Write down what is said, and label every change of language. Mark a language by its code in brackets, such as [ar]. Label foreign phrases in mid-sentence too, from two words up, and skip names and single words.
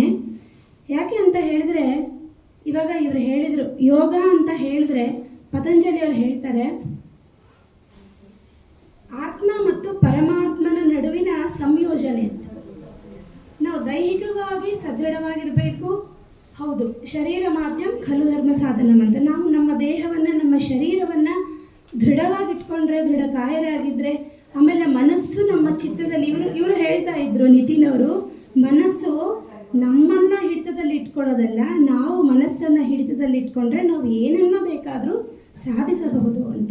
[kn] ಯಾಕೆ ಅಂತ ಹೇಳಿದ್ರೆ, ಇವಾಗ ಇವರು ಹೇಳಿದರು ಯೋಗ ಅಂತ ಹೇಳಿದ್ರೆ ಪತಂಜಲಿ ಅವರು ಹೇಳ್ತಾರೆ, ಆತ್ಮ ಮತ್ತು ಪರಮಾತ್ಮನ ನಡುವಿನ ಸಂಯೋಜನೆ ಅಂತ. ನಾವು ದೈಹಿಕವಾಗಿ ಸದೃಢವಾಗಿರಬೇಕು. [sa] ಹೌದು, ಶರೀರ ಮಾಧ್ಯಮ ಖಲು ಧರ್ಮ ಸಾಧನಂ ಅಂತ. [kn] ನಾವು ನಮ್ಮ ದೇಹವನ್ನು, ನಮ್ಮ ಶರೀರವನ್ನು ದೃಢವಾಗಿಟ್ಕೊಂಡ್ರೆ, ದೃಢ ಕಾಯರಾಗಿದ್ದರೆ, ಆಮೇಲೆ ಮನಸ್ಸು ನಮ್ಮ ಚಿತ್ತದಲ್ಲಿ, ಇವರು ಹೇಳ್ತಾ ಇದ್ರು ನಿತಿನ್ ಅವರು, ಮನಸ್ಸು ನಮ್ಮನ್ನು ಹಿಡಿತದಲ್ಲಿ ಇಟ್ಕೊಳ್ಳೋದಲ್ಲ, ನಾವು ಮನಸ್ಸನ್ನು ಹಿಡಿತದಲ್ಲಿ ಇಟ್ಕೊಂಡ್ರೆ ನಾವು ಏನನ್ನ ಬೇಕಾದರೂ ಸಾಧಿಸಬಹುದು ಅಂತ.